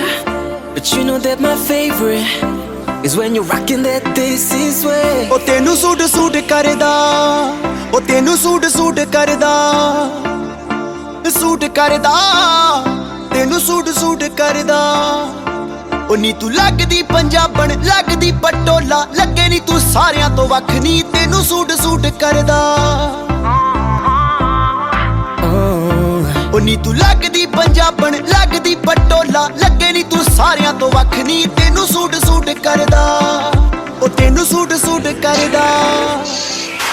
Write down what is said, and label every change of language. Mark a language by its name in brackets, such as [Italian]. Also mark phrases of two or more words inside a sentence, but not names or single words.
[English] But you know that my favorite is when you're rocking that this is way. [Punjabi] ਓ ਤੈਨੂੰ ਸੂਟ ਕਰਦਾ, ਓ ਤੈਨੂੰ ਸੂਟ ਕਰਦਾ, ਤੈਨੂੰ ਸੂਟ ਕਰਦਾ. O ਨੀ ਤੂੰ ਲੱਗਦੀ ਪੰਜਾਬਣ ਲੱਗਦੀ ਪਟੋਲਾ ਲੱਗੇ ਨੀ ਤੂੰ ਸਾਰਿਆਂ ਤੋਂ ਵੱਖ ਨੀ ਤੈਨੂੰ ਸੂਟ ਕਰਦਾ ਉਹ ਨੀ ਤੂੰ ਲੱਗਦੀ ਪੰਜਾਬਣ ਲੱਗਦੀ ਪਟੋਲਾ ਲੱਗੇ ਨੀ ਤੂੰ ਸਾਰਿਆਂ ਤੋਂ ਵੱਖ ਨੀ ਤੈਨੂੰ ਸੂਟ ਕਰਦਾ ਉਹ ਤੈਨੂੰ ਸੂਟ ਕਰਦਾ